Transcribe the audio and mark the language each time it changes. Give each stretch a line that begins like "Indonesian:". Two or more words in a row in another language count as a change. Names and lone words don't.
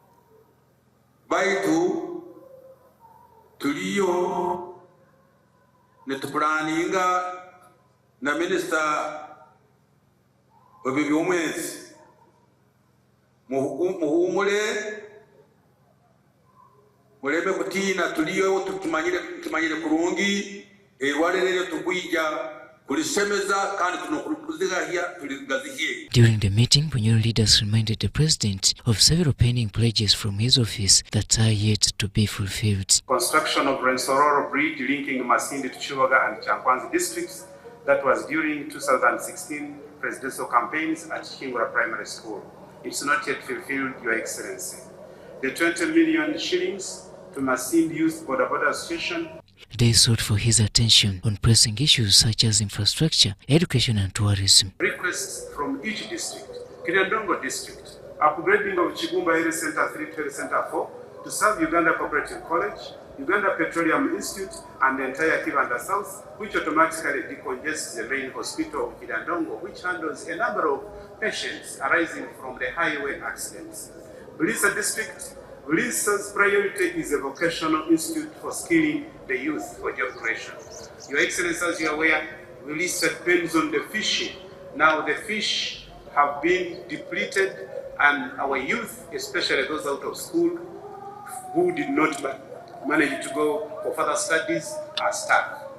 Nyoro: baitu tuliyo netupulaninga na minister obibyomwezi muhumule mulebe kutina tuliyo tumanyire kurungi erwalelele tukwija kulisemeza kandi tunokuluzigahya tuligazihiye.
English: During the meeting, Bunyoro leaders reminded the president of several pending pledges from his office that are yet to be fulfilled. Construction of Rensororo Bridge linking Masindi to Chiwaga and Chankwanzi districts, that was during 2016 presidential campaigns at Kingura Primary School. It's not yet fulfilled, Your Excellency. The 20 million shillings to Masindi Youth Border Association. They sought for his attention on pressing issues such as infrastructure, education and tourism. Requests from each district, Kiryandongo district, upgrading of Chigumba Area Center 3 to Area Center 4 to serve Uganda Cooperative College, Uganda Petroleum Institute and the entire Kibanda South, which automatically decongests the main hospital of Kiryandongo, which handles a number of patients arising from the highway accidents. Bulisa district, Bulisa's priority is a vocational institute for skilling the youth for job creation. Your Excellency, as you are aware, Bulisa depends on the fishing. Now the fish have been depleted and our youth, especially those out of school who did not manage to go for further studies, are stuck.